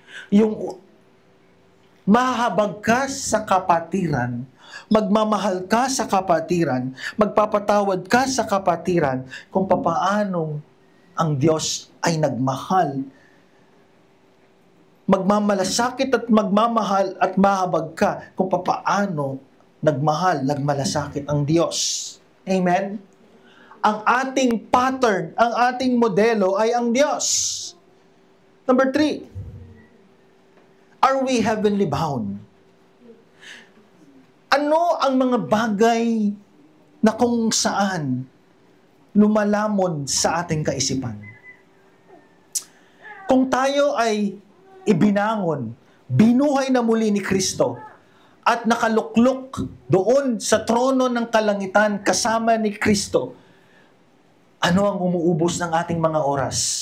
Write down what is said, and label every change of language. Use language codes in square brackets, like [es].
[tl] Yung mahabag ka sa kapatiran, magmamahal ka sa kapatiran, magpapatawad ka sa kapatiran, kung papaanong ang Diyos ay nagmahal. Magmamalasakit at magmamahal at mahabag ka kung papaano nagmahal, nagmalasakit ang Diyos. Amen? Ang ating pattern, ang ating modelo ay ang Diyos. [en] Number 3, are we heavenly bound? [tl] Ano ang mga bagay na kung saan lumalamon sa ating kaisipan? Kung tayo ay ibinangon, binuhay na muli ni Kristo, at nakaluklok doon sa trono ng kalangitan kasama ni Kristo, ano ang umuubos ng ating mga oras?